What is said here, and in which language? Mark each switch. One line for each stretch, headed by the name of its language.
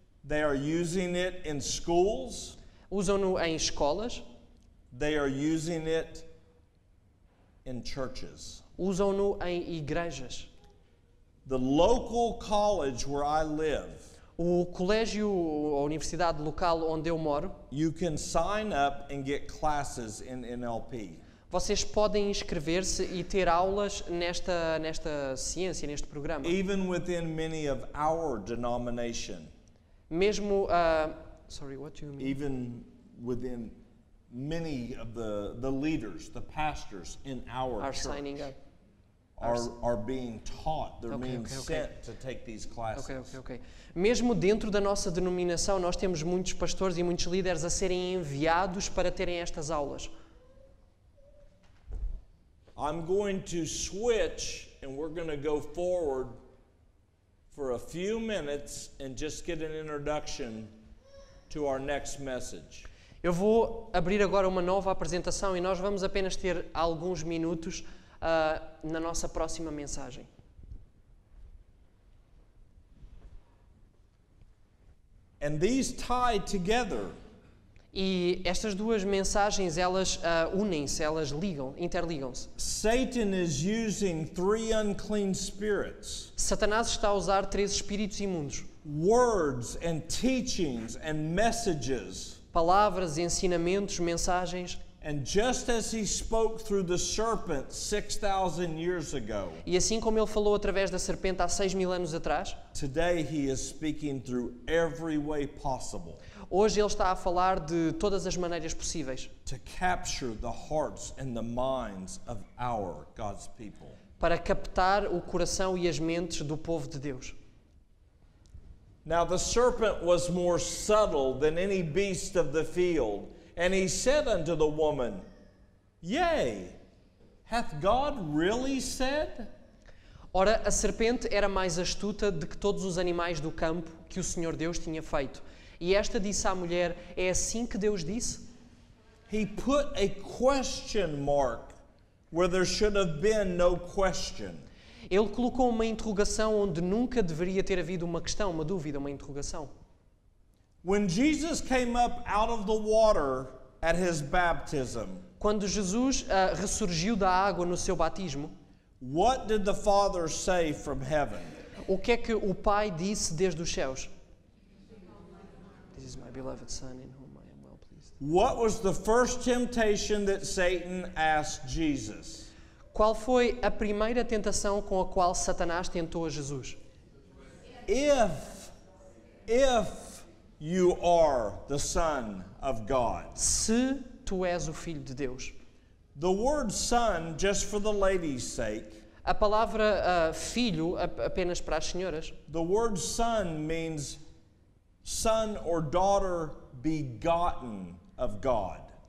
English: They are using it in schools.
Portuguese: Usam-no em escolas.
English: They are using it in churches.
Portuguese: Usam-no em igrejas.
English: The local college where I live,
Portuguese: O colégio ou a universidade local onde eu moro,
English: you can sign up and get classes in NLP.
Portuguese: vocês podem inscrever-se e ter aulas nesta ciência, neste programa.
English: Even within many of our denomination. Mesmo, sorry, what do you mean? Even within many of the leaders, the pastors in our Are church signing up. are being taught. They're Okay, being okay. sent to take these classes. Ok.
Portuguese: Mesmo dentro da nossa denominação, nós temos muitos pastores e muitos líderes a serem enviados para terem estas aulas.
English: I'm going to switch and we're going to go forward for a few minutes and just get an introduction to our next message.
Portuguese: Eu vou abrir agora uma nova apresentação e nós vamos apenas ter alguns minutos na nossa próxima mensagem.
English: And these tie together.
Portuguese: E estas duas mensagens, elas unem-se, elas interligam-se.
English: Satan is using 3 unclean spirits.
Portuguese: Satanás está a usar 3 espíritos imundos.
English: Words and teachings and messages.
Portuguese: Palavras, ensinamentos, mensagens.
English: And just as he spoke through the serpent 6,000 years ago,
Portuguese: E assim como ele falou através da serpente há 6.000 anos atrás,
English: today he is speaking through every way possible
Portuguese: hoje ele está a falar de todas as maneiras possíveis
English: to capture the hearts and the minds of our God's people.
Portuguese: para captar o coração e as mentes do povo de Deus.
English: Now the serpent was more subtle than any beast of the field, and he said unto the woman, Yea, hath God really said?
Portuguese: Ora, a serpente era mais astuta do que todos os animais do campo que o Senhor Deus tinha feito. E esta disse à mulher, é assim que Deus disse?
English: He put a question mark where there should have been no question.
Portuguese: Ele colocou uma interrogação onde nunca deveria ter havido uma questão, uma dúvida, uma interrogação.
English: When Jesus came up out of the water at his baptism,
Portuguese: Quando Jesus ressurgiu da água no seu batismo,
English: what did the Father say from heaven?
Portuguese: o que é que o Pai disse desde os céus?
English: This is my beloved Son in whom I am well pleased. What was the first temptation that Satan asked Jesus?
Portuguese: Qual foi a primeira tentação com a qual Satanás tentou a Jesus?
English: If you are the Son of God.
Portuguese: Se tu és o Filho de Deus.
English: The word son, just for the ladies' sake,
Portuguese: A palavra filho, apenas para as senhoras,
English: the word son means son or daughter begotten of God.